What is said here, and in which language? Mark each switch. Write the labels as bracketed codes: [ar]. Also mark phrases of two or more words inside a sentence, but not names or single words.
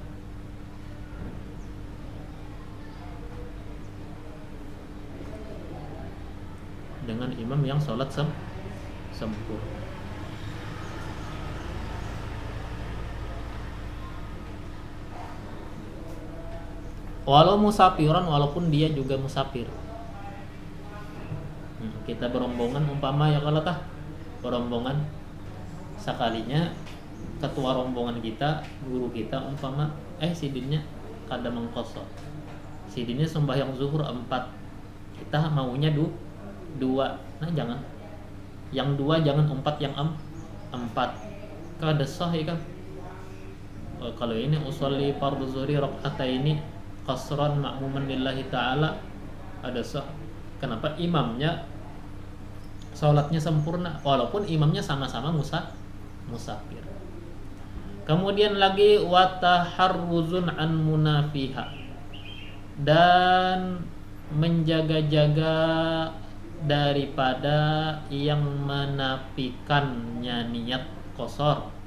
[bjn] Dengan imam yang sholat sempurna. [ar] ولو مسافرا, [bjn] walaupun dia juga musafir. Kita berombongan umpama ya kalau berombongan sekalinya ketua rombongan kita, guru kita umpama sidinnya kada mengkosor. Sidinnya sembahyang zuhur 4. Kita maunya 2. Nah, jangan. Yang 2 jangan 4 yang 4. Kada sah ya kan. Kalau ini [ar] أصلي فرض الظهر ركعتين قصرا مأموما لله تعالى [bjn] ada sah. Kenapa? Imamnya sholatnya sempurna walaupun imamnya sama-sama musafir. Kemudian lagi [ar] والتحرز عن منافيها, [bjn] dan menjaga-jaga daripada yang menafikannya niat kosor.